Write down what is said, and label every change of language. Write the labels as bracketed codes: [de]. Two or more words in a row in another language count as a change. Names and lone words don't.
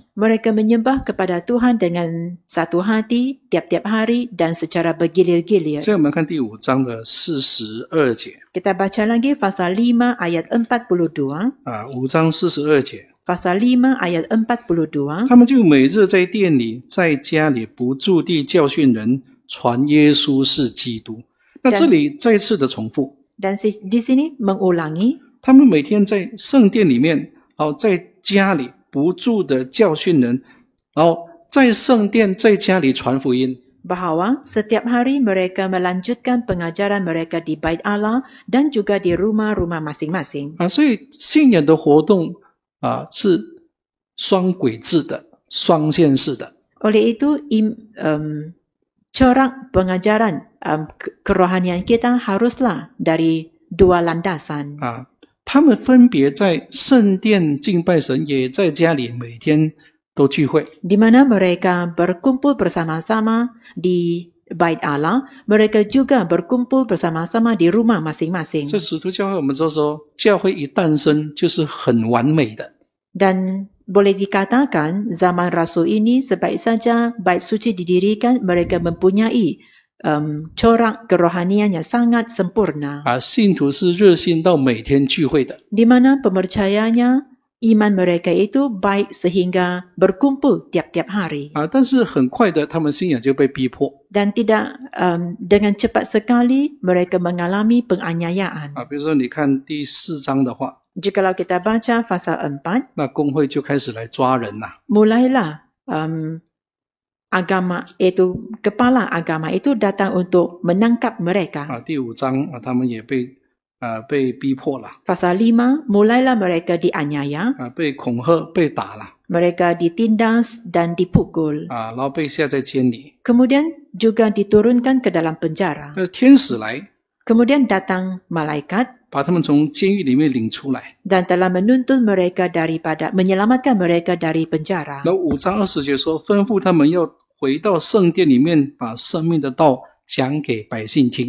[ms] Mereka menyembah kepada Tuhan dengan satu hati tiap-tiap hari dan secara bergilir-gilir. [zh] 所以我们看第5章的42节 [ms] Kita baca lagi pasal 5 ayat 42. [zh] 5 章42节， [ms] Pasal 5 ayat 42. [zh] 他们就每日在店里在家里不住地教训人，传耶稣是基督。那这里再次的重复， [ms] Dan di sini mengulangi, [zh] 他们每天在圣殿里面，然后在家里不住的教训人，然后在圣殿在家里传福音。 [ms] bahawa setiap hari mereka melanjutkan pengajaran mereka di bait Allah dan juga di rumah-rumah masing-masing. [zh] 所以信仰的活动是双轨制的、双线式的。 [ms] Oleh itu, corak pengajaran kerohanian kita haruslah dari dua landasan. [zh] 他们分别在圣殿敬拜神，也在家里每天都聚会。 [ms] Di mana mereka berkumpul bersama-sama di bait Allah, mereka juga berkumpul bersama-sama di rumah masing-masing. [zh] 所以使徒教会我们就说，教会一诞生就是很完美的。 [ms] Dan boleh dikatakan zaman Rasul ini sebaik saja bait suci didirikan, mereka mempunyai corak kerohanian yang sangat sempurna. [zh] 信徒是热心到每天聚会的。 [ms] Di mana pemercayanya iman mereka itu baik sehingga berkumpul tiap-tiap hari. [zh] 但是很快的，他们信仰就被逼迫。 [ms] Dan tidak dengan cepat sekali mereka mengalami penganiayaan. [zh] 比如说你看第4章的话， [ms] Jikalau kita baca pasal 4, [zh] 那公会就开始来抓人了。 [ms] mulailah agama itu, kepala agama itu datang untuk menangkap mereka. [zh] 第5章他们也被逼迫了。 [ms] Pasal 5, mulailah mereka dianiaya, [zh] 被恐吓、被打了。 [ms] mereka ditindas dan dipukul. [zh] 然后被下在监里。 [ms] Kemudian juga diturunkan ke dalam penjara. [zh] 天使来， [ms] Kemudian datang malaikat [zh] 把他们从监狱里面领出来。 [ms] dan telah menuntun mereka menyelamatkan mereka dari penjara. [zh] 然后5章20节说，吩咐他们要回到圣殿里面，把生命的道讲给百姓听。